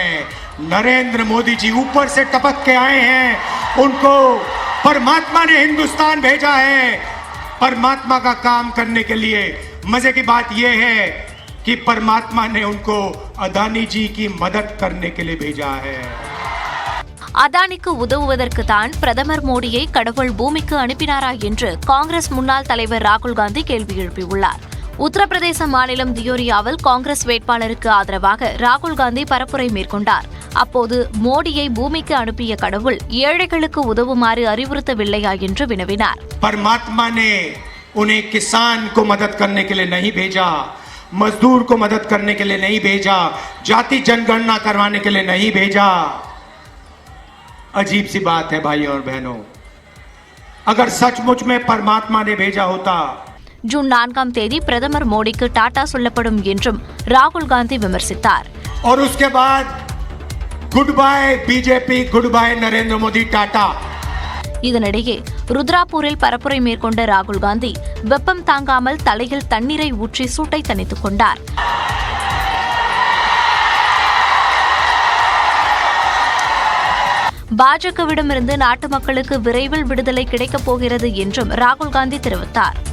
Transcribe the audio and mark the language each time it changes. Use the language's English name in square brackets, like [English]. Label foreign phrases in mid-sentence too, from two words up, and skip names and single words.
[Hindi] नरेंद्र मोदी जी ऊपर से टपक के आए हैं. उनको परमात्मा ने हिंदुस्तान भेजा है. परमात्मा का काम करने के लिए मजे की बात यह है कि परमात्मा ने उनको अदानी जी की मदद करने के लिए भेजा है. [Tamil] அதானிக்கு உதவுவதற்கு தான் பிரதமர் மோடியை கடவுள் பூமிக்கு அனுப்பினாரா என்று காங்கிரஸ் முன்னாள் தலைவர் ராகுல் காந்தி கேள்வி எழுப்பியுள்ளார். உத்தரப்பிரதேச மாநிலம் தியோரியாவில் காங்கிரஸ் வேட்பாளருக்கு ஆதரவாக ராகுல் காந்தி பரப்புரை மேற்கொண்டார். அப்போது மோடியை பூமிக்கு அனுப்பிய கடவுள் ஏழைகளுக்கு உதவுமாறு அறிவுறுத்தவில்லையா என்று வினவினார். [Hindi] परमात्मा ने उन्हें किसान को मदद करने के लिए नहीं भेजा, मजदूर को मदद करने के लिए नहीं भेजा, जाति जनगणना करवाने के लिए नहीं भेजा. अजीब सी बात है भाइयों और बहनों. अगर सचमुच में परमात्मा ने भेजा होता. [Tamil] ஜூன் 4ஆம் தேதி பிரதமர் மோடிக்கு டாடா சொல்லப்படும் என்றும் ராகுல் காந்தி விமர்சித்தார். [Hindi] और उसके बाद [English] good bye [Hindi] बीजेपी, [English] good bye [Hindi] नरेंद्र मोदी, टाटा. [Tamil] இதனிடையே ருத்ராப்பூரில் பரப்புரை மேற்கொண்ட ராகுல் காந்தி வெப்பம் தாங்காமல் தலையில் தண்ணீரை ஊற்றி சூட்டை தணித்துக் கொண்டார். பாஜகவிடமிருந்து நாட்டு மக்களுக்கு விரைவில் விடுதலை கிடைக்கப் போகிறது என்றும் ராகுல் காந்தி தெரிவித்தார்.